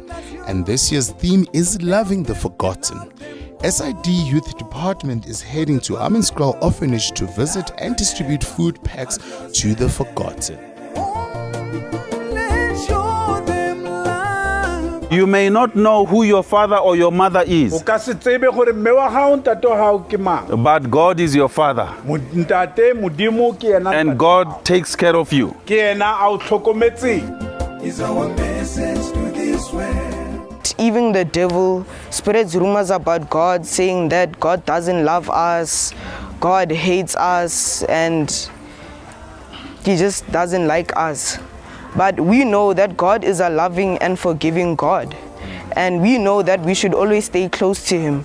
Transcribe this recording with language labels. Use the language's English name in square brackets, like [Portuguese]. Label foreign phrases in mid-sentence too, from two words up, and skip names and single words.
[English] And this year's theme is Loving the Forgotten. SID Youth Department is heading to Hammanskraal Orphanage to visit and distribute food packs to the forgotten. Let's show them love. You may not know who your father or your mother is, [Tswana] O ka se tsebe gore mme wa gago ntate wa gago ke mang. [English] but God is your father, [Tswana] Ntate modimo ke ena [English] and God takes care of you. [Tswana] ke ena a o tlhokometseng. [English] Is our message to this world. Even the devil spreads rumors about God, saying that God doesn't love us, God hates us, and He just doesn't like us. But we know that God is a loving and forgiving God, and we know that we should always stay close to Him.